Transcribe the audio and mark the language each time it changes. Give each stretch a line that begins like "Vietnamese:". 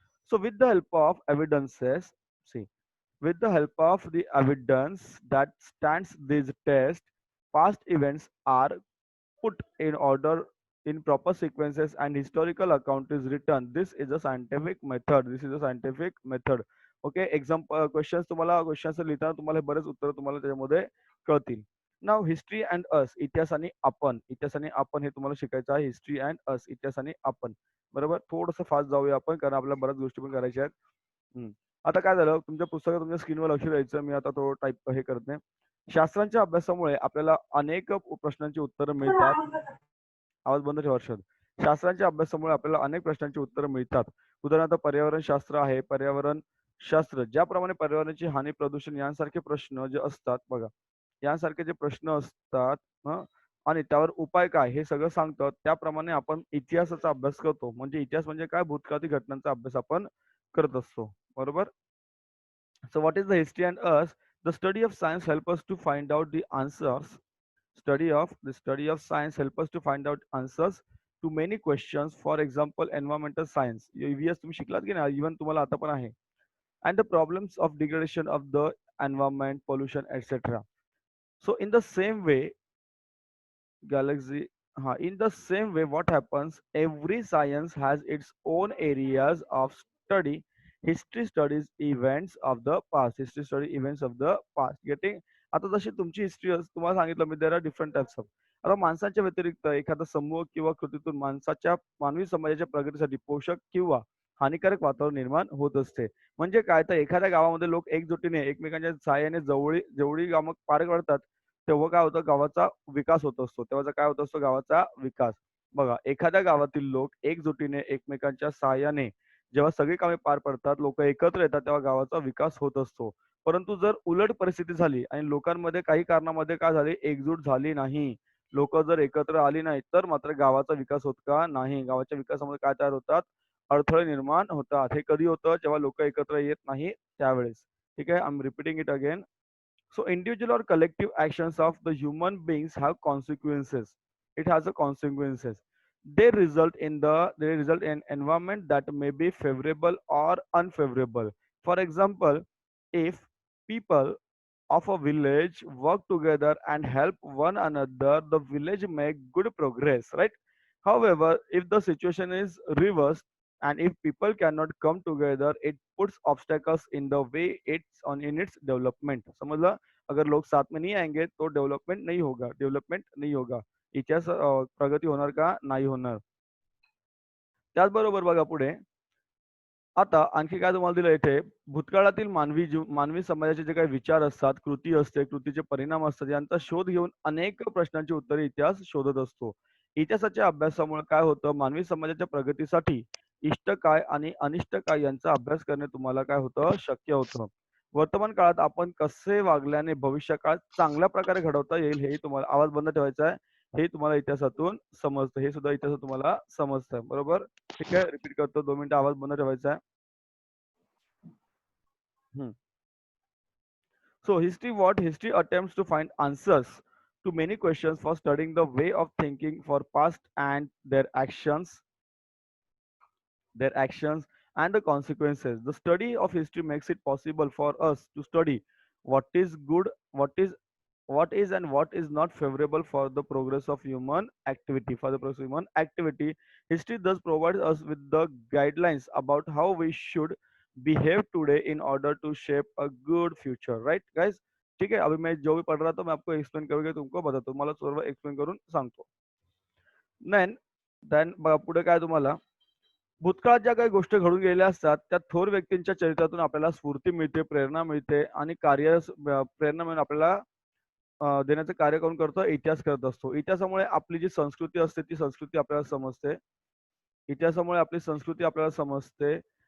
English: So with the help of evidences, see, with the help of the evidence that stands this test, past events are put in order in proper sequences and historical account is written. This is a scientific method. This is a scientific method. Okay.
Marathi: Questions तुम्हाला questions लिहिताना तुम्हाला बरेच उत्तर तुम्हाला त्याच्यामध्ये कळतील. नाव history and अस, इतिहास आणि आपण. इतिहास आणि आपण हे तुम्हाला शिकायचं आहे. हिस्ट्री अँड अस, इतिहास आणि आपण. बरोबर. थोडंसं फास्ट जाऊया आपण, कारण आपल्याला बऱ्याच गोष्टी पण करायच्या आहेत. आता काय झालं, तुमच्या पुस्तकात तुमच्या स्क्रीनवर लक्ष द्यायचं. मी आता तो टाईप हे करत नाही. शास्त्रांच्या अभ्यासामुळे आपल्याला अनेक प्रश्नांची उत्तरं मिळतात. आवाज बंद ठेवा हर्षद. शास्त्रांच्या अभ्यासामुळे आपल्याला अनेक प्रश्नांची उत्तरं मिळतात. उदाहरणार्थ पर्यावरण शास्त्र आहे. पर्यावरण शास्त्र ज्याप्रमाणे पर्यावरणाची हानी, प्रदूषण यांसारखे प्रश्न जे असतात बघा, यांसारखे जे प्रश्न असतात आणि त्यावर उपाय काय हे सगळं सांगतं. त्याप्रमाणे आपण इतिहासाचा अभ्यास करतो. म्हणजे इतिहास म्हणजे काय? भूतकाळातील घटनांचा अभ्यास आपण करत असतो. बरोबर.
English: So what is the history and us? The study of science help us to find out the answers. The study of science help us to find out answers to many questions. For example, environmental science.
Marathi: EVS तुम्ही शिकलात की नाही? Even तुम्हाला आता पण आहे.
English: And the problems of degradation of the environment, pollution, etc. So in the same way, galaxy. In the same way, what happens? Every science has its own areas of study. History studies events of the past. History study events of the past. Getting?
Marathi: आता जशी तुमची history तुम्हाला सांगितलं मी,
English: There are different types of.
Marathi: आता माणसांच्या व्यतिरिक्त एखादा समूह किंवा कृतीतून मानवी समाजाच्या प्रगतीसाठी पोषक किंवा हानिकारक वातावरण निर्माण होत असते. म्हणजे काय? तर एखाद्या गावामध्ये लोक एकजुटीने एकमेकांच्या सहाय्याने जेवढी कामं पार पडतात, तेव्हा काय होतं? गावाचा विकास होत असतो. तेव्हाचा काय होत असतो? गावाचा विकास. बघा, एखाद्या गावातील लोक एकजुटीने एकमेकांच्या सहाय्याने जेव्हा सगळी कामे पार पडतात, लोक एकत्र येतात, तेव्हा गावाचा विकास होत असतो. परंतु जर उलट परिस्थिती झाली आणि लोकांमध्ये काही कारणामध्ये काय झाली, एकजूट झाली नाही, लोक जर एकत्र आली नाही, तर मात्र गावाचा विकास होत का? नाही. गावाच्या विकासामध्ये काय तयार होतात? अडथळे निर्माण होतात. हे कधी होतं? जेव्हा लोक एकत्र येत नाही त्यावेळेस. ठीक आहे.
English: I am repeating it again. So individual or collective actions of the human beings have consequences. It has a consequences. they result in environment that may be favorable or unfavorable. For example, if people of a village work together and help one another, the village make good progress, right? However, if the situation is reversed and if people cannot come together, it puts obstacles in the way it's on in its development.
Marathi: समझला?
Hindi: अगर लोग साथ में नहीं आएंगे तो development नहीं होगा.
Marathi: इतिहास प्रगती होणार का? नाही होणार. त्याचबरोबर बघा पुढे आता आणखी काय तुम्हाला दिलं इथे भूतकाळातील मानवी समाजाचे जे काही विचार असतात, कृती असते, कृतीचे परिणाम असतात, यांचा शोध घेऊन अनेक प्रश्नांची उत्तरे इतिहास शोधत असतो. इतिहासाच्या अभ्यासामुळे काय होतं, मानवी समाजाच्या प्रगतीसाठी इष्ट काय आणि अनिष्ट काय यांचा अभ्यास करणे तुम्हाला काय होतं, शक्य होतं. वर्तमान काळात आपण कसे वागल्याने भविष्य काळ चांगल्या प्रकारे घडवता येईल हेही तुम्हाला आवाज बंद ठेवायचा आहे. हे तुम्हाला इतिहासातून समजतं. हे सुद्धा इतिहासात तुम्हाला समजतं. बरोबर? ठीक आहे. रिपीट करतो. 2 मिनिटं आवाज बंद ठेवायचा आहे. Hmm.
English: So history attempts to find answers to many questions for studying the way of thinking for past and their actions and the consequences. The study of history makes it possible for us to study what is good, what is and what is not favorable for the progress of human activity. For the progress of human activity, history thus provides us with the guidelines about how we should behave today in order to shape a good future. Right, guys?
Hindi: ठीक है. अभी मैं जो भी पढ़ रहा था मैं आपको एक्सप्लेन करके तुमको बताता हूँ.
Marathi: मला सर्व एक्सप्लेन करून सांगतो. देन देन पुढे काय तुम्हाला भूतकाळात ज्या काही गोष्टी घडून गेलेल्या असतात त्या थोर व्यक्तींच्या चरित्रातून आपल्याला स्फूर्ती मिळते, प्रेरणा मिळते आणि प्रेरणा मिळून आपल्याला देण्याचं कार्य करून करतो, इतिहास करत असतो. इतिहासामुळे आपली जी संस्कृती असते ती संस्कृती आपल्याला समजते. इतिहासामुळे आपली संस्कृती आपल्याला समजते.